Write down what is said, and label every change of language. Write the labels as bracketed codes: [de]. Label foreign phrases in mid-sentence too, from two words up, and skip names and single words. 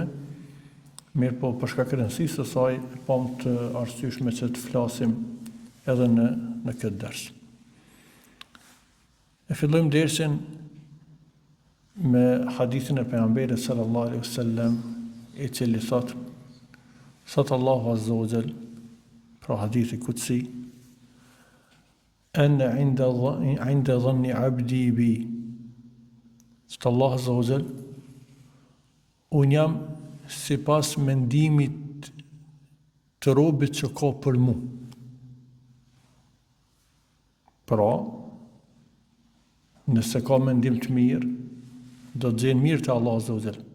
[sq] Mirë po, për shkak të rëndësisë së saj, pam të arsyeshme që të flasim edhe në këtë ders. E fillojmë dersin me hadithin e pejgamberit [ar] صلى الله عليه وسلم, [sq] i cili thot Allahu [ar] عز وجل, [sq] pra hadithi kutsi, [ar] أنا عند ظن عبدي بي. [sq] Thot Allahu [ar] عز وجل, [sq] unë jam si pas mendimit të robit që ka për mu. Pra, nëse ka mendim të mirë, do të gjenë mirë të Allah [ar] عز وجل.